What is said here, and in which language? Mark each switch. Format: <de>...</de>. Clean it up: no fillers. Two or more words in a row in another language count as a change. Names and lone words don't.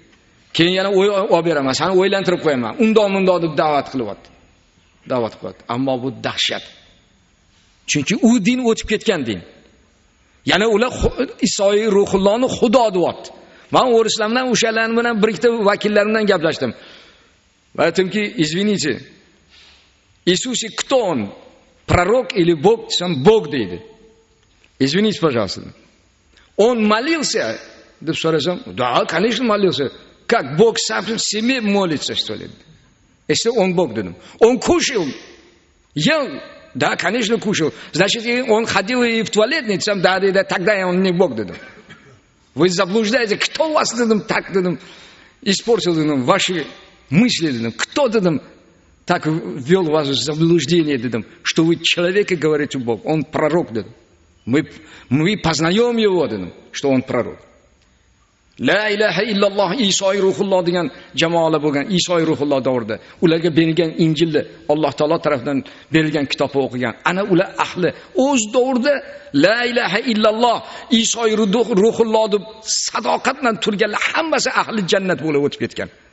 <uz>Keyin yana olib beraman, seni o'ylantirib qo'yaman. Undoq deb da'vat qilyapti. Da'vat qilyapti. Ammo bu dahshat. Chunki u din o'tib ketgan din. Yana ular Isoy ruhullohni Xudo deyapti. Men o'rislar bilan o'shalar bilan bir ikkita vakillarim bilan gaplashdim. Va aytdimki,</uz> <ru>"Извините, Иисус кто он? Пророк или Бог?" Сам Бог deydi. "Извините, пожалуйста. Он молился?"</ru> <uz>deb so'rasam,</uz> <ru>"Да, конечно, молился. Как Бог сам себе молится, что ли?" Если он Бог dedim. Он кушал, ел, да, конечно, кушал. Значит, он ходил и в туалет, не сам, да, тогда он не Бог dedim. Вы заблуждаете, кто вас dedim, так dedim, испортил dedim, ваши мысли dedim. Кто dedim, так ввел вас в заблуждение dedim, что вы человека говорите Бог. Он пророк dedim. Мы познаем его, что он пророк.</ru> <ar>لا إله إلا الله</ar> <uz>Iso ruhulloh degan jamoalar bo'lgan, Iso ruhulloh davrida ularga berilgan Injilni Alloh taolo tomonidan berilgan kitobni o'qigan. Ana ular ahli o'z davrida</uz> <ar>لا إله إلا الله</ar> <uz>Iso ruhulloh deb sadoqat bilan turganlar hammasi ahli jannat bo'lib o'tib ketgan.</uz>